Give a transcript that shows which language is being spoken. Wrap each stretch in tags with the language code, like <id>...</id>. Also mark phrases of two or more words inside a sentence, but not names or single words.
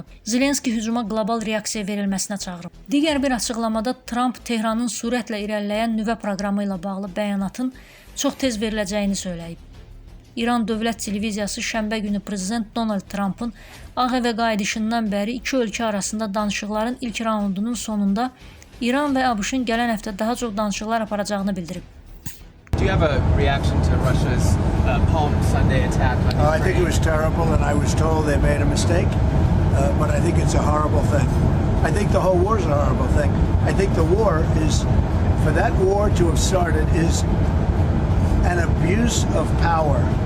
<az>Zelenski hücuma qlobal reaksiya verilməsinə çağırıb. Digər bir açıqlamada Tramp Tehranın sürətlə irəliləyən nüvə proqramı ilə bağlı bəyanatın çox tez veriləcəyini söyləyib. İran Dövlət Televiziyası şənbə günü prezident Donald Trampın Ağ Evə qayıdışından bəri iki ölkə arasında danışıqların ilk raundunun sonunda İran və ABŞ-ın gələn həftə daha çox danışıqlar aparacağını bildirib.</az> <en>Do you have a reaction to Russia's Palm Sunday attack on Ukraine? I think it was terrible, and I was told they made a mistake, but I think it's a horrible thing. I think the whole war is a horrible thing. I think the war is, for that war to have started, is an abuse of power.</en>